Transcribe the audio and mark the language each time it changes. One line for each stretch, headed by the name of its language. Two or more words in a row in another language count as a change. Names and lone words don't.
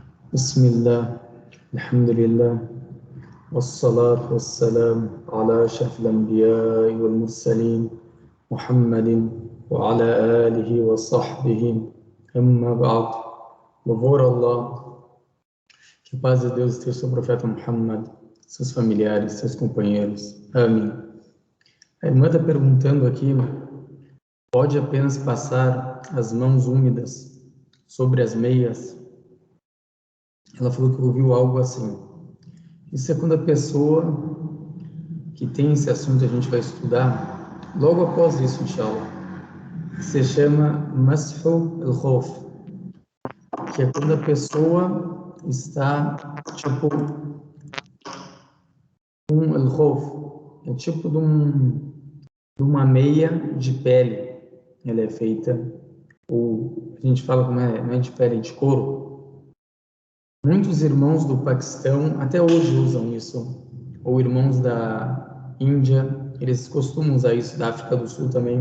Arabic: بسم الله الحمد لله والصلاة والسلام على أشرف الأنبياء والمرسلين محمد وعلى آله وصحبه أما بعد.
Portuguese: Louvor a Allah, que a paz de Deus esteja sobre o profeta Muhammad, seus familiares, seus companheiros. Amém. A irmã está perguntando aqui, pode apenas passar as mãos úmidas sobre as meias? Ela falou que ouviu algo assim. Isso é quando a pessoa que tem esse assunto, a gente vai estudar logo após isso, inshallah, se chama
Arabic: مسح الخف,
Portuguese: que é quando a pessoa está tipo um al-Khawf, é tipo de uma meia de pele. Ela é feita, ou a gente fala como não é de pele, é de couro. Muitos irmãos do Paquistão até hoje usam isso, ou irmãos da Índia, eles costumam usar isso, da África do Sul também.